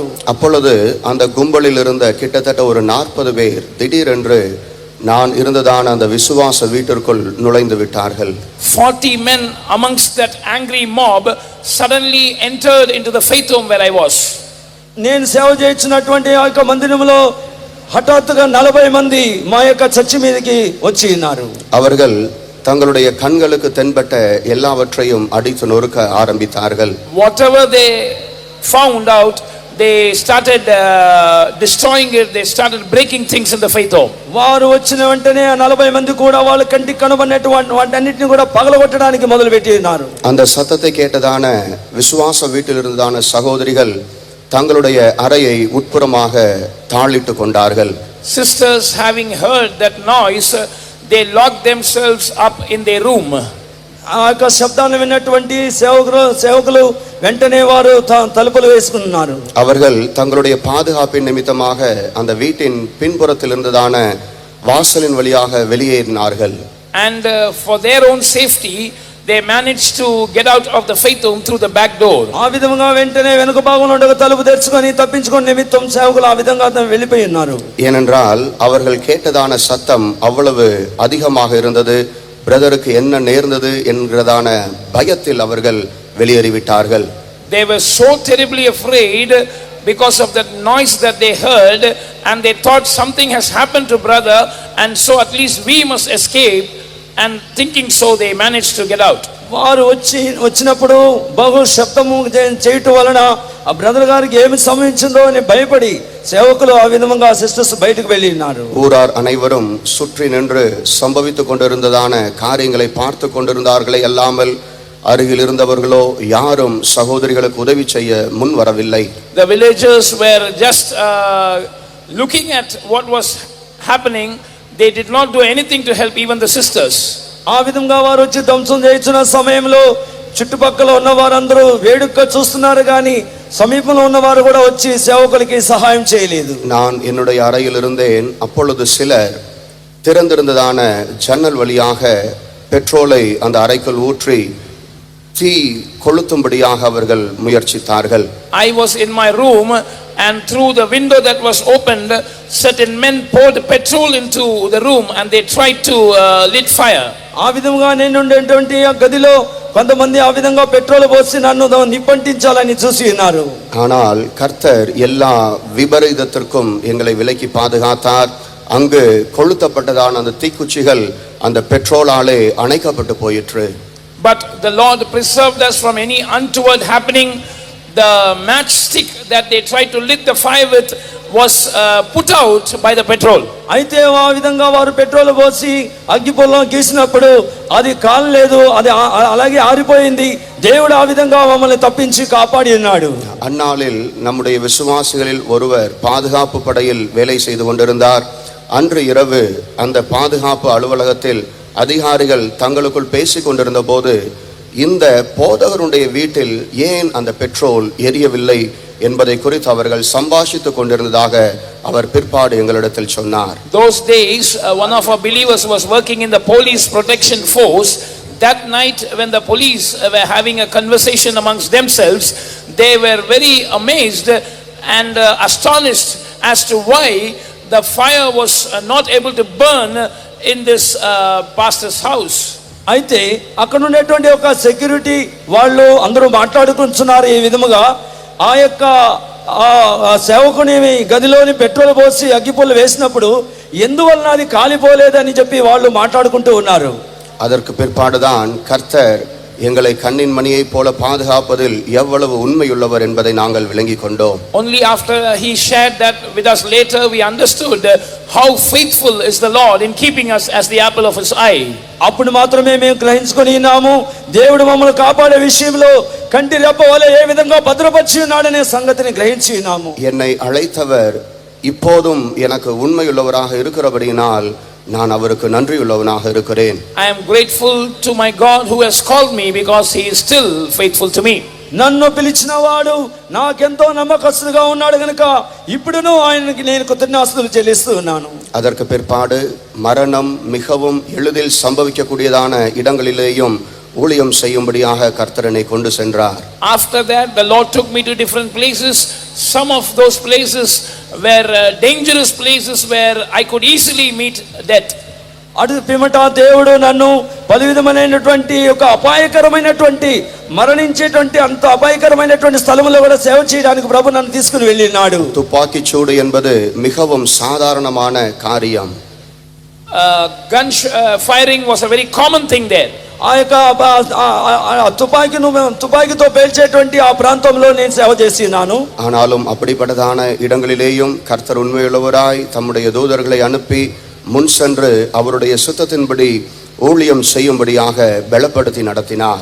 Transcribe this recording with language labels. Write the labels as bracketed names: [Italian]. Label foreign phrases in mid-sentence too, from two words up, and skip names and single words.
[Tamil] அப்பொழுது அந்த கும்பலில் இருந்த கிட்டத்தட்ட ஒரு 40 பேர் திடீரென்று நான் இருந்ததான அந்த விசுவாச வீட்டிற்குள் நுழைந்து விட்டார்கள். [English] 40 men amongst that angry mob suddenly entered into the faith home where I was. [Telugu] నేను సేవ చేయించినటువంటి ఆ యొక్క మందిరంలో హఠాత్తుగా 40 మంది మా యొక్క చర్చి మీదకి వచ్చి ఉన్నారు. [Tamil] அவர்கள் தங்களுடைய கண்களுக்கு தென்பட்ட எல்லாவற்றையும் அடித்து நொறுக்க ஆரம்பித்தார்கள். [English] Whatever they found out, they started destroying it. They started breaking things in the faith home. [Telugu] వారు వచ్చిన వెంటనే ఆ 40 మంది కూడా వాళ్ళ కంటికి కనబడినటువంటి వాటన్నిటిని కూడా పగలగొట్టడానికి మొదలుపెట్టి ఉన్నారు. [Tamil] அந்த சத்தத்தை கேட்டதான விசுவாச வீட்டில் இருந்ததான சகோதரிகள் தங்களுடைய அறையை உட்புறமாக தாளிட்டு கொண்டார்கள். [English] Sisters, having heard that noise, they locked themselves up in their room. [Telugu] ఆ యొక్క శబ్దాన్ని విన్నటువంటి సేవకులు వెంటనే వారు తలుపులు వేసుకున్నారు. [Tamil] அவர்கள் தங்களுடைய பாதுகாப்பின் நிமித்தமாக அந்த வீட்டின் பின்புறத்தில் இருந்ததான வாசலின் வழியாக வெளியேறினார்கள். [English] And for their own safety, they managed to get out of the faith home through the back door. [Telugu] ఆ విధంగా వెంటనే వెనుక భాగంలో ఉండే తలుపు తెరుచుకొని తప్పించుకొని నిమిత్తం సేవకులు ఆ విధంగా వెళ్ళిపోయి ఉన్నారు. [Tamil] ஏனென்றால் அவர்கள் கேட்டதான சத்தம் அவ்வளவு அதிகமாக இருந்தது. பிரதருக்கு என்ன நேர்ந்தது என்கிறதான பயத்தில் அவர்கள் வெளியேறிவிட்டார்கள். [English] They were so terribly afraid because of that noise that they heard, and they thought something has happened to brother, and so at least we must escape, and thinking so they managed to get out. [Telugu] వారు వచ్చినప్పుడు బహు శబ్దము చేయటం వలన ఆ బ్రదర్ గారికి ఏమి సంభవించిందో అని భయపడి సేవకులు ఆ విధంగా సిస్టర్స్ బయటకు వెళ్ళి ఉన్నారు. [Tamil] ஊரார் அனைவரும் சுற்றி நின்று சம்பவித்துக் கொண்டிருந்ததான காரியங்களை பார்த்து கொண்டிருந்தார்களே அல்லாமல் அருகில் இருந்தவர்களோ யாரும் சகோதரிகளுக்கு உதவி செய்ய முன் வரவில்லை. [English] The villagers were just looking at what was happening. They did not do anything to help even the sisters. [Telugu] ఆ విధంగా వారు వచ్చి ధ్వంసం చేస్తున్న సమయంలో చుట్టుపక్కల ఉన్న వారందరూ వేడుక చూస్తున్నారు కానీ సమీపంలో ఉన్న వారు కూడా వచ్చి సేవకులకి సహాయం చేయలేదు. [Tamil] நான் என்னுடைய அறையில் இருந்தேன். அப்பொழுது சிலர் திறந்திருந்ததான ஜன்னல் வழியாக பெட்ரோலை அந்த அறைக்குள் ஊற்றி தீ கொளுத்தும்படியாக அவர்கள் முயற்சித்தார்கள். [English] I was in my room, and through the window that was opened, certain men poured petrol into the room and they tried to lit fire. [Telugu] ఆ విధంగా నేను ఉండేటువంటి ఆ గదిలో కొంతమంది ఆ విధంగా పెట్రోల్ పోసి నన్ను నిప్పంటించాలని చూసి ఉన్నారు. [Tamil] ஆனால் கர்த்தர் எல்லா விபரீதத்திற்கும் எங்களை விலக்கி பாதுகாத்தார். அங்கு கொளுத்தப்பட்டதான அந்த தீக்குச்சிகள் அந்த பெட்ரோலாலே அணைக்கப்பட்டு போயிற்று. [English] But the Lord preserved us from any untoward happening. The matchstick that they tried to lit the fire with was put out by the petrol. [Telugu] అయితే ఆ విధంగా వారు పెట్రోల్ పోసి అగ్గిపుల్లం గీసినప్పుడు అది కాలలేదు, అది అలాగే ఆరిపోయింది. దేవుడు ఆ విధంగా మమ్మల్ని తప్పించి కాపాడి ఉన్నాడు. [Tamil] அந்நாளில் நம்முடைய விசுவாசிகளில் ஒருவர் பாதுகாப்பு படையில் வேலை செய்து கொண்டிருந்தார். அன்று இரவு அந்த பாதுகாப்பு அலுவலகத்தில் அதிகாரிகள் தங்களுக்குள் பேசிக் கொண்டிருந்த போது இந்த போதகருடைய வீட்டில் ஏன் அந்த பெட்ரோல் எரியவில்லை என்பதை குறித்து அவர்கள் சம்பாஷித்துக் கொண்டிருந்ததாக அவர் பிற்பாடு எங்களிடத்தில் சொன்னார். [English] Those days one of our believers was working in the police protection force. That night when the police were having a conversation amongst themselves, they were very amazed and astonished as to why the fire was not able to burn in this pastor's house. [Telugu] అయితే అక్కడ ఉండేటువంటి ఒక సెక్యూరిటీ వాళ్ళు అందరూ మాట్లాడుకుంటున్నారు ఈ విధముగా, ఆ యొక్క సేవకుని గదిలోని పెట్రోల్ పోసి అగ్గిపుల్ల వేసినప్పుడు ఎందువలన అది కాలిపోలేదని చెప్పి వాళ్ళు మాట్లాడుకుంటూ ఉన్నారు. [Tamil] அதற்கு பிற்பாடுதான் கர்த்தர் எங்களை கண்ணின் மணியை போல பாதுகாப்பதில் எவ்வளவு உண்மையுள்ளவர் என்பதை நாங்கள் விளங்கிக் கொண்டோம். [English] Only after he shared that with us later we understood how faithful is the Lord in keeping us as the apple of his eye. [Telugu] అప్పుడు మాత్రమే మేము గ్రహించుకొని ఉన్నాము దేవుడు మమ్మల్ని కాపాడే విషయంలో కంటి రెప్ప వలె ఏ విధంగా భద్రపరిచి ఉన్నాడనే సంగతిని గ్రహించి ఉన్నాము. [Tamil] என்னை அழைத்தவர் இப்போதும் எனக்கு உண்மையுள்ளவராக இருக்கிறபடியினால் நான் அவருக்கு நன்றியுள்ளவனாக இருக்கிறேன். [English] I am grateful to my God who has called me because he is still faithful to me. [Telugu] నన్ను పిలిచిన వాడు నాకెంతో నమ్మకస్తుగా ఉన్నాడు గనుక ఇప్పుడును ఆయనకి నేను కృతజ్ఞతాస్తుతులు చెల్లిస్తూ ఉన్నాను. [Tamil] அதற்கு பிற்பாடு மரணம் மிகவும் எளிதில் சம்பவிக்கக்கூடியதான இடங்களிலேயும் ஊழியம் செய்யும்படியாக கர்த்தரனை கொண்டு சென்றார். [English] After that the Lord took me to different places. Some of those places were dangerous places where I could easily meet death. [Telugu] అటు పిమ్మట దేవుడు నన్ను పలు విధమైనటువంటి ఒక అపాయకరమైనటువంటి మరణించేటువంటి అంత అపాయకరమైనటువంటి స్థలములో కూడా సేవ చేయడానికి ప్రభు నన్ను తీసుకుని వెళ్ళినాడు. [Tamil] துப்பாக்கிச் சூடு என்பது மிகவும் சாதாரணமான காரியம். [English] Gun firing was a very common thing there. [Telugu] ఆ యొక్క తుపాకీతో పేల్చేటువంటి ఆ ప్రాంతంలో నేను సేవ చేసినాను. [Tamil] ஆனாலும் அப்படிப்பட்டதான இடங்களிலேயும் கர்த்தர் உண்மையுள்ளவராய் தம்முடைய தூதர்களை அனுப்பி முன் சென்று அவருடைய சுத்தத்தின்படி ஊழியம் செய்யும்படியாக பலப்படுத்தி நடத்தினார்.